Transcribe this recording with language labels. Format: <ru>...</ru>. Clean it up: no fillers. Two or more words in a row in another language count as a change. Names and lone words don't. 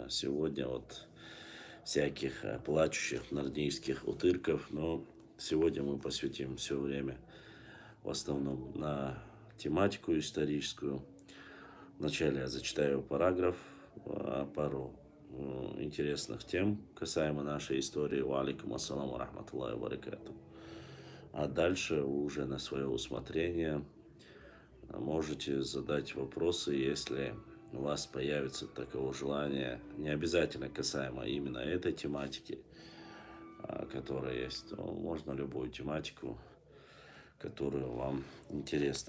<ru>Сегодня вот всяких плачущих нордийских утырков, но сегодня мы посвятим все время в основном на тематику историческую. Вначале я зачитаю параграф, пару интересных тем касаемо нашей истории.</ru> <ar>وعليكم السلام رحمة الله وبركاته.</ar> <ru>А дальше уже на свое усмотрение можете задать вопросы, если у вас появится такого желания, не обязательно касаемо именно этой тематики, которая есть, то можно любую тематику, которая вам интересна.</ru>